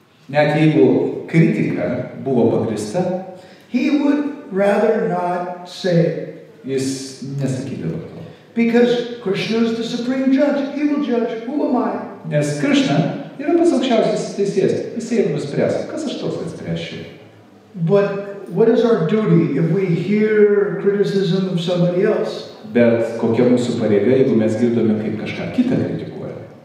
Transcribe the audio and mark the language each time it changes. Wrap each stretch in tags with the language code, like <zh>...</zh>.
<lt>net jeigu kritika buvo pagrįsta,</lt> <en>he would rather not say it.</en> <lt>Jis nesakydavo to.</lt> <en>Because Krishna is the supreme judge. He will judge. Who am I?</en> <lt>Nes Krishna yra pats aukščiausias teisėjas. Jisai ir nuspręs, kas aš toks, kad spręsčiau.</lt> <en>But what is our duty if we hear criticism of somebody else?</en> <lt>Bet kokia mūsų pareiga, jeigu mes girdome, kaip kažką kitą kritikuoja?</lt>